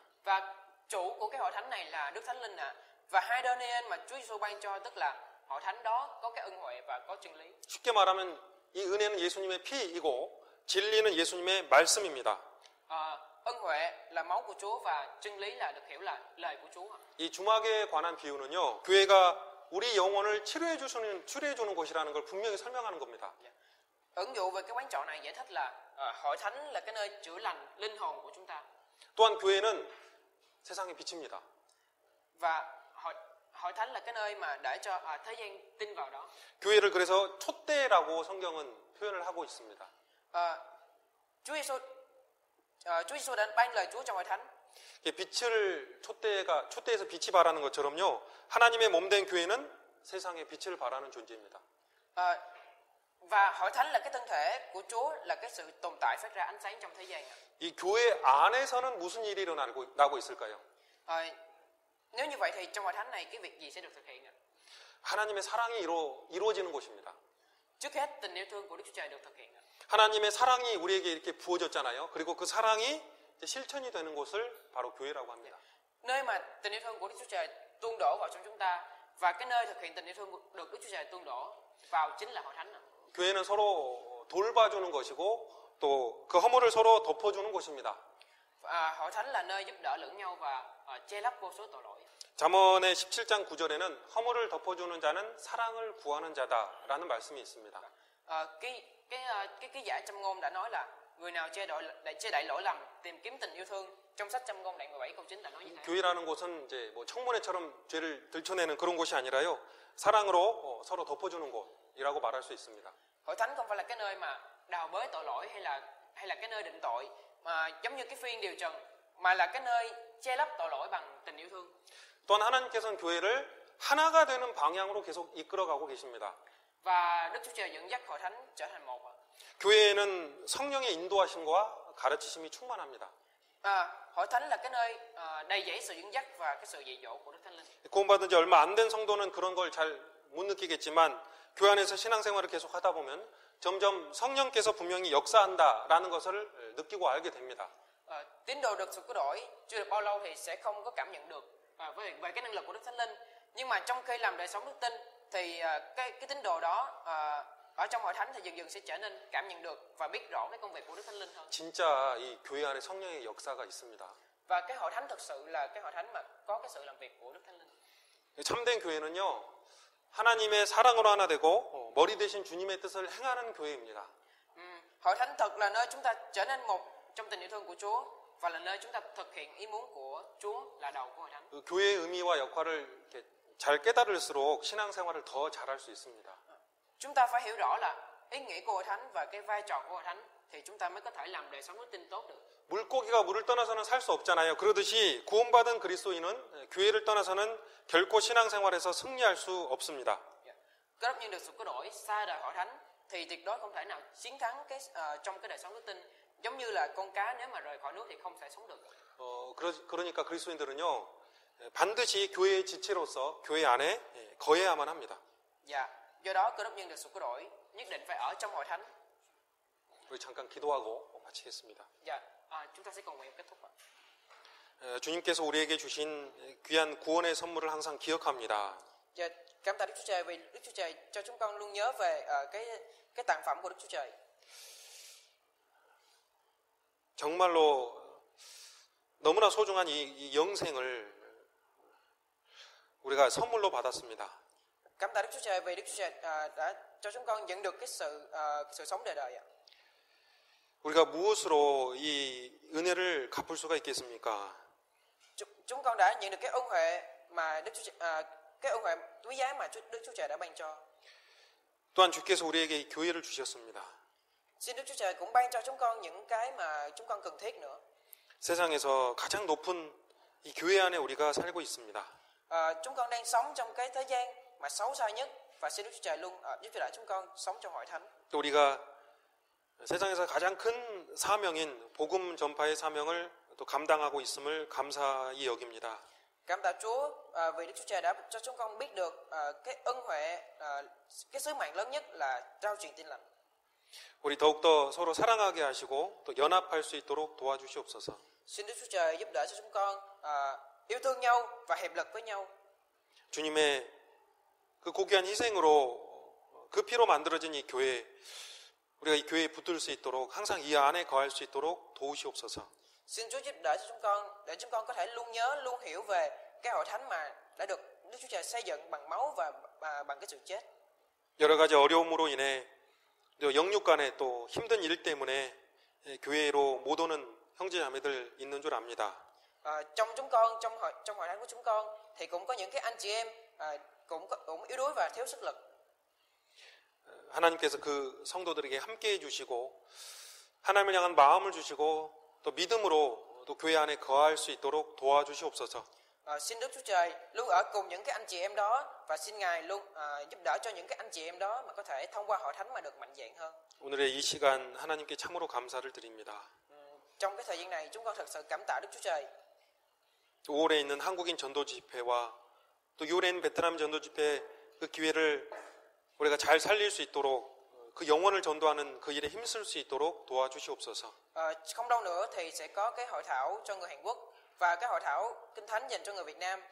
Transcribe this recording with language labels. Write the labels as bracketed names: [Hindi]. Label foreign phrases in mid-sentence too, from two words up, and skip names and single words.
[Vietnamese] Và chủ của cái hội thánh này là Đức Thánh Linh và 2 denier mà Chúa Giêsu ban cho, tức là hội thánh đó có cái ân huệ và có chân lý. [Korean] 쉽게 말하면 이 은혜는 예수님의 피이고 진리는 예수님의 말씀입니다. [Vietnamese] Ân huệ là máu của Chúa và chân lý là được hiểu là lời của Chúa. [Korean] 이 주막에 관한 비유는요, 교회가 우리 영혼을 치료해 주는 곳이라는 걸 분명히 설명하는 겁니다. [Vietnamese] Ẩn dụ về cái quán trọ này giải thích là hội thánh là cái nơi chữa lành linh hồn của chúng ta. [Korean] 또한 교회는 세상의 빛입니다. [Vietnamese] Và hội thánh là cái nơi mà để cho thế gian tin vào đó. [Korean] 교회를 그래서 촛대라고 성경은 표현을 하고 있습니다. [Vietnamese] Chúa Giêsu đã ban lời Chúa trong hội thánh. [Korean] 빛을 촛대에서 빛이 발하는 것처럼요, 하나님의 몸된 교회는 세상에 빛을 발하는 존재입니다. [Vietnamese] Và hội thánh là cái thân thể của Chúa, là cái sự tồn tại phát ra ánh sáng trong thế gian. [Korean] 이 교회 안에서는 무슨 일이 일어나고 있을까요? [Vietnamese] Nếu như vậy thì trong hội thánh này cái việc gì sẽ được thực hiện? [Korean] 하나님의 사랑이 이루어지는 곳입니다. [Vietnamese] Trước hết tình yêu thương của Đức Chúa Trời được thực hiện. [Korean] 하나님의 사랑이 우리에게 이렇게 부어졌잖아요. 그리고 그 사랑이 실천이 되는 곳을 바로 교회라고 합니다. [Vietnamese] Nơi mà tình yêu thương của Đức Chúa Trời tuôn đổ vào trong chúng ta, và cái nơi thực hiện tình yêu thương được Đức Chúa Trời tuôn đổ vào chính là hội thánh. [Korean] 교회는 서로 돌봐주는 것이고 또 그 허물을 서로 덮어주는 곳입니다. [Vietnamese] Hội thánh là nơi giúp đỡ lẫn nhau và che lấp vô số tội lỗi. [Korean] 잠언의 17장 9절에는 허물을 덮어주는 자는 사랑을 구하는 자다라는 말씀이 있습니다. [Vietnamese] Cái giải Châm ngôn đã nói là người nào che đậy lỗi lầm tìm kiếm tình yêu thương. Trong sách Châm ngôn đoạn 17 câu 9 đã nói như thế. [Korean] 교회라는 곳은 이제 뭐 청문회처럼 죄를 들춰내는 그런 곳이 아니라요, 사랑으로 서로 덮어주는 곳이라고 말할 수 있습니다. [Vietnamese] Hội thánh không phải là cái nơi mà đào bới tội lỗi hay là cái nơi định tội mà giống như cái phiên điều trần, mà là cái nơi che lấp tội lỗi bằng tình yêu thương. [Korean] 또한 하나님께서는 교회를 하나가 되는 방향으로 계속 이끌어가고 계십니다. [Vietnamese] Và Đức Chúa Trời dẫn dắt hội thánh trở thành một. [Korean] 교회에는 성령의 인도하심과 가르치심이 충만합니다. [Vietnamese] Hội thánh là cái nơi đầy dẫy sự dẫn dắt và cái sự dạy dỗ của Đức Thánh Linh. [Korean] 구원받은 지 얼마 안 된 성도는 그런 걸 잘 못 느끼겠지만 교회 안에서 신앙생활을 계속 하다 보면 점점 성령께서 분명히 역사한다라는 것을 느끼고 알게 됩니다. [Vietnamese] Tín đồ được sự cứu rỗi chưa được bao lâu thì sẽ không có cảm nhận được về cái năng lực của Đức Thánh Linh, nhưng mà trong khi làm đời sống đức tin thì cái tín đồ đó ở trong hội thánh thì dần dần sẽ trở nên cảm nhận được và biết rõ cái công việc của Đức Thánh Linh hơn. [Korean] 진짜 이 교회 안에 성령의 역사가 있습니다. [Vietnamese] Và cái hội thánh thực sự là cái hội thánh mà có cái sự làm việc của Đức Thánh Linh. [Korean] 참된 교회는요, 하나님의 사랑으로 하나 되고 머리 대신 주님의 뜻을 행하는 교회입니다. [Vietnamese] Hội thánh thật là nơi chúng ta trở nên một trong tình yêu thương của Chúa và là nơi chúng ta thực hiện ý muốn của Chúa là đầu của hội thánh. [Korean] 그 교회의 의미와 역할을 이렇게 잘 깨달을수록 신앙생활을 더 잘할 수 있습니다. [Vietnamese] Chúng ta phải hiểu rõ là ý nghĩa của hội thánh và cái vai trò của hội thánh thì chúng ta mới có thể làm đời sống đức tin tốt được. [Korean] 물고기가 물을 떠나서는 살 수 없잖아요. 그러듯이 구원받은 그리스도인은 교회를 떠나서는 결코 신앙생활에서 승리할 수 없습니다. [Vietnamese] Cơ đốc nhân được sự cứu rỗi xa rời hội thánh thì tuyệt đối không thể nào chiến thắng trong cái đời sống đức tin, giống như là con cá nếu mà rời khỏi nước thì không thể sống được. [Korean] 그러니까 그리스도인들은요, 반드시 교회의 지체로서 교회 안에 거해야만 합니다. [Vietnamese] Do đó cơ đốc nhân được sự cứu rỗi nhất định phải ở trong hội thánh. [Korean] 우리 잠깐 기도하고 마치겠습니다. [Vietnamese] Chúng ta sẽ cầu nguyện kết thúc. [Korean] 주님께서 우리에게 주신 귀한 구원의 선물을 항상 기억합니다. [Vietnamese] Cảm tạ Đức Chúa Trời vì Đức Chúa Trời cho chúng con luôn nhớ về cái tặng phẩm của Đức Chúa Trời. [Korean] 정말로 너무나 소중한 이 영생을 우리가 선물로 받았습니다. [Vietnamese] Cảm tạ Đức Chúa Trời vì Đức Chúa Trời đã cho chúng con nhận được cái sự sống đời đời ạ. [Korean] 우리가 무엇으로 이 은혜를 갚을 수가 있겠습니까? [Vietnamese] Chúng con đã nhận được cái ân huệ mà cái ân huệ quý giá mà Đức Chúa Trời đã ban cho. [Korean] 또한 주께서 우리에게 이 교회를 주셨습니다. [Vietnamese] Xin Đức Chúa Trời cũng ban cho chúng con những cái mà chúng con cần thiết nữa. [Korean] 세상에서 가장 높은 이 교회 안에 우리가 살고 있습니다. [Vietnamese] Chúng con đang sống trong cái thế gian mà xấu xa nhất và xin Đức Chúa Trời luôn giúp cho chúng con sống trong hội thánh. [Korean] 또 우리가 세상에서 가장 큰 사명인 복음 전파의 사명을 또 감당하고 있음을 감사히 여깁니다. [Vietnamese] Cảm tạ Chúa vì Đức Chúa Trời đã cho chúng con biết được cái ân huệ, cái sứ mạng lớn nhất là rao truyền tin lành. [Korean] 우리 더욱더 서로 사랑하게 하시고 또 연합할 수 있도록 도와주시옵소서. [Vietnamese] Xin Đức Chúa Trời giúp đỡ cho chúng con yêu thương nhau và hiệp lực với nhau. [Korean] 주님의 그 고귀한 희생으로 그 피로 만들어진 이 교회, 우리가 이 교회에 붙들 수 있도록 항상 이 안에 거할 수 있도록 도우시옵소서. [Vietnamese] Xin Chúa giúp đỡ cho chúng con để chúng con có thể luôn nhớ, luôn hiểu về cái hội thánh mà đã được Đức Chúa Trời xây dựng bằng máu và bằng cái sự chết. [Korean] 여러 가지 어려움으로 인해 또 영육 간에 또 힘든 일 때문에 교회로 못 오는 형제 자매들 있는 줄 압니다. [Vietnamese] Trong chúng con, trong hội thánh của chúng con thì cũng có những cái anh chị em cũng yếu đuối và thiếu sức lực. [Korean] 하나님께서 그 성도들에게 함께 해주시고 하나님을 향한 마음을 주시고 또 믿음으로 또 교회 안에 거할 수 있도록 도와주시옵소서. [Vietnamese] Xin Đức Chúa Trời luôn ở cùng những cái anh chị em đó và xin Ngài luôn giúp đỡ cho những cái anh chị em đó mà có thể thông qua hội thánh mà được mạnh dạn hơn. [Korean] 오늘의 이 시간 하나님께 참으로 감사를 드립니다. [Vietnamese] Trong cái thời gian này chúng con thật sự cảm tạ Đức Chúa Trời. [Korean] 5월에 있는 한국인 전도 집회와 또 6월에 있는 베트남 전도 집회 그 기회를 우리가 잘 살릴 수 있도록 그 영혼을 전도하는 그 일에 힘쓸 수 있도록 도와주시옵소서. [Vietnamese] Không lâu nữa thì sẽ có cái hội thảo cho người Hàn Quốc và cái hội thảo Kinh Thánh dành cho người Việt Nam.